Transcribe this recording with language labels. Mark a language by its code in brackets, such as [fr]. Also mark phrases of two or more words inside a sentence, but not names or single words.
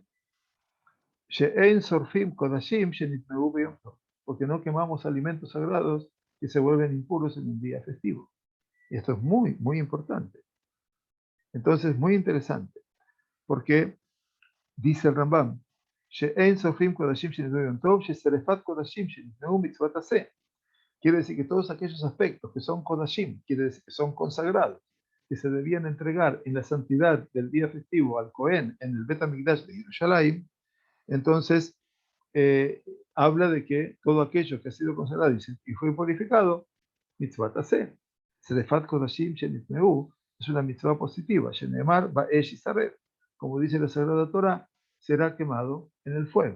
[he] שאין שורפין קדשים שנטמאו ביום טוב. [es] Porque no quemamos alimentos sagrados que se vuelven impuros en un día festivo. Y esto es muy, muy importante. Entonces, muy interesante. Porque dice el Rambam, [he] שאין שורפין קדשים שנטמאו ביום טוב, ששריפת קדשים שנטמאו מצות עשה. [es] Quiere decir que todos aquellos aspectos que son Kodashim, quiere decir que son consagrados, que se debían entregar en la santidad del día festivo al Cohen en el Bet HaMikdash de Jerusalén, entonces habla de que todo aquello que ha sido consagrado y fue purificado, [he] מצות עשה, שריפת קדשים שנטמאו, [es] es una mitzvah positiva, [he] שנאמר באש ישרף, [es] como dice la Sagrada Torah, será quemado en el fuego.